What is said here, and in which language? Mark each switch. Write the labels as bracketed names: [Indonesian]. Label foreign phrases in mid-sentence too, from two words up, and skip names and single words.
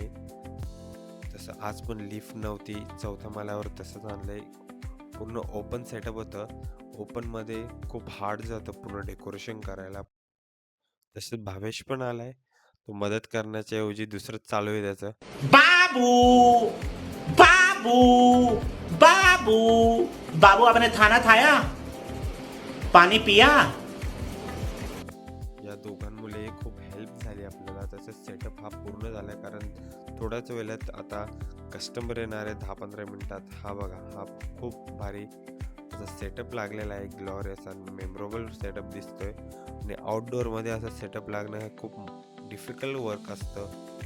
[Marathi] तसं आज पण लिफ्ट नव्हती, चौथ्या माल्यावर तसंच आणलंय. पूर्ण [English] open setup [Marathi] होतं. ओपनमध्ये खूप हार्ड जातं पूर्ण डेकोरेशन करायला. तसंच भावेश पण आलाय, तो मदत करण्याच्या ऐवजी दुसरंच चालू आहे त्याचं. [Hindi] बाबू बाबू बाबू बाबू आपने खाना खाया, पानी पिया. [Marathi] या दोघांमुळे खूप हेल्प झाली आपल्याला. तसंच सेटअप हा पूर्ण झालाय, कारण थोड्याच वेळात आता कस्टमर येणार आहे 10-15 मिनिटात. हा बघा, हा खूप भारी असा सेटअप लागलेला आहे. ग्लॉरियस आणि [English] memorable setup [Marathi] दिसतोय. आणि आउटडोअरमध्ये असं सेटअप लागणं हे खूप [English] difficult work [Marathi] असतं.